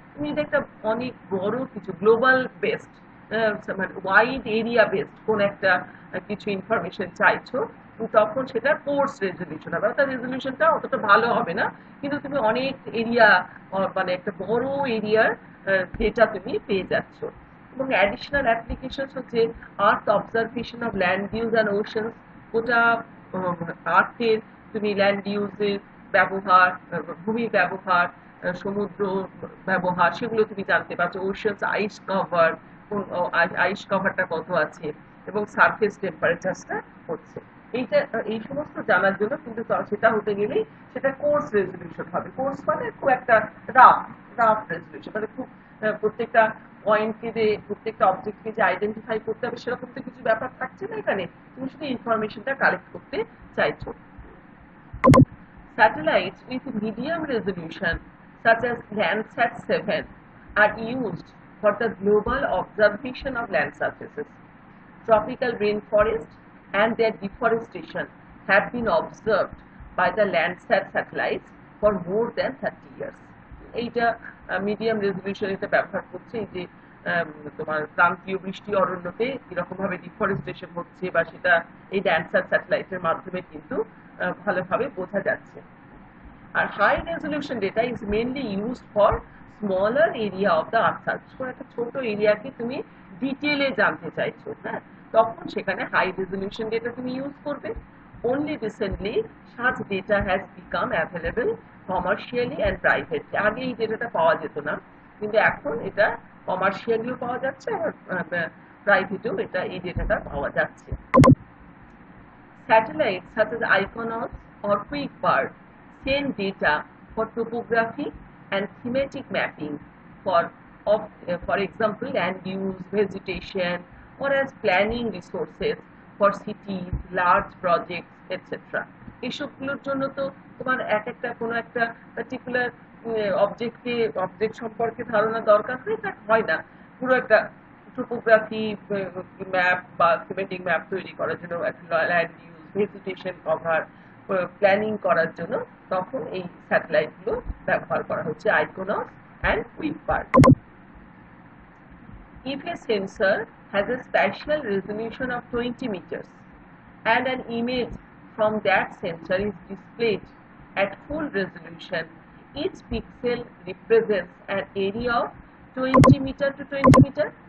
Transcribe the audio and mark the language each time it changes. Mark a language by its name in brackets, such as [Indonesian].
[Bangla] তুমি এটা একটা অনেক বড় কিছু গ্লোবাল বেসড মানে ওয়াইড এরিয়া বেসড কোন একটা কিছু ইনফরমেশন চাইছো, তখন সেটা কোর্স রেজলিউশন হবে, অর্থাৎ রেজলিউশনটা অতটা ভালো হবে না, কিন্তু তুমি অনেক এরিয়া মানে একটা বড় এরিয়ার ডেটা তুমি পেয়ে যাচ্ছ। এবং অ্যাডিশনাল অ্যাপ্লিকেশন হচ্ছে [English] earth observation of land use and oceans, [Bangla] ওটা আর্থের তুমি ল্যান্ড ইউজের ব্যবহার, ভূমির ব্যবহার, সমুদ্র ব্যবহার, সেগুলো তুমি জানতে পারছো। ওশানস আইস কভার, আইস কভারটা কত আছে এবং সারফেস টেম্পারেচারটা হচ্ছে, এইটা এই সমস্ত জানার জন্য কিন্তু সেটা হতে গেলেই সেটা কোর্স রেজলিউশন হবে। কোর্স মানে খুব একটা রাফ রেজলিউশন, মানে খুব প্রত্যেকটা পয়েন্টকে যে প্রত্যেকটা অবজেক্টকে যে আইডেন্টিফাই করতে হবে সেরকম তো কিছু ব্যাপার থাকছে না এখানে, তুমি শুধু ইনফরমেশনটা কালেক্ট করতে চাইছো। [English] Satellites with medium resolution such as Landsat 7 are used for the global observation of land surfaces. Tropical rainforests and their deforestation have been observed by the Landsat satellites for more than 30 years. [Bangla] এইটা medium resolution এটা ব্যবহার করছে। এই যে তোমার ক্রান্তীয় বৃষ্টি অরণ্যতে কিরকম ভাবে ডিফরেস্টেশন হচ্ছে বা সেটা এই ড্যান্সার স্যাটেলাইটের মাধ্যমে কিন্তু ভালোভাবে বোঝা যাচ্ছে। [English] আর high resolution data is mainly used for smaller area of the earth surface. [Bangla] কোনো একটা ছোট এরিয়াকে তুমি ডিটেলে জানতে চাইছো, হ্যাঁ, তখন সেখানে হাই রেজলিউশন ডেটা তুমি ইউজ করবে। [English] Only recently such data has become available commercially and privately. [Bangla] আগে এই ডেটাটা পাওয়া যেত না, কিন্তু এখন এটা কমার্শিয়ালিও পাওয়া যাচ্ছে আর প্রাইভেটেও এটা এই ডেটাটা পাওয়া যাচ্ছে। [English] Satellites such as Iconos or QuickBird send data for topography and thematic mapping for example, land use, vegetation, or as planning resources for cities, large projects, etc. [Bangla] এসবগুলোর জন্য তো তোমার কোনো একটা পার্টিকুলার অবজেক্ট সম্পর্কে ধারণা দরকার হয় না। পুরো একটা টোপোগ্রাফি ম্যাপ বা থিমেটিক ম্যাপ তৈরি করার জন্য, land use, vegetation cover, planning করার জন্য তখন এই স্যাটেলাইটগুলো ব্যবহার করা হচ্ছে, icons and কুইকবার্ড। [English] If a sensor has a spatial resolution of 20 meters and an image from that sensor is displayed at full resolution, each pixel represents an area of 20 meter to 20 meter.